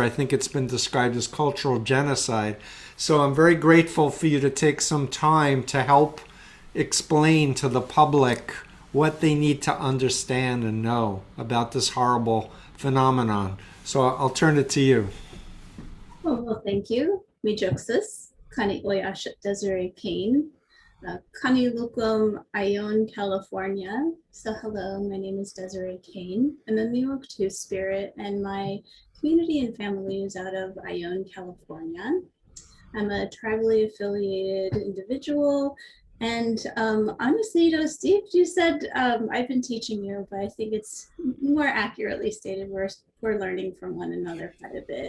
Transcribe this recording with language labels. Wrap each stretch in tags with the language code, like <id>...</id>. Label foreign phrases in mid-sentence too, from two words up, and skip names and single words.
<en>I think it's been described as cultural genocide. So I'm very grateful for you to take some time to help explain to the public what they need to understand and know about this horrible phenomenon. So I'll turn it to you. Well, thank you.</en> <pmw>Mi Joxis, Kani Oyashat Desiree Kane, Kani Lukum, Ione,</pmw> <en>California. So, hello, my name is Desiree Kane. I'm a Miwok Two Spirit, and my community and family is out of Ione, California. I'm a tribally affiliated individual. And honestly, Steve, you said I've been teaching you, but I think it's more accurately stated we're learning from one another quite a bit.</en>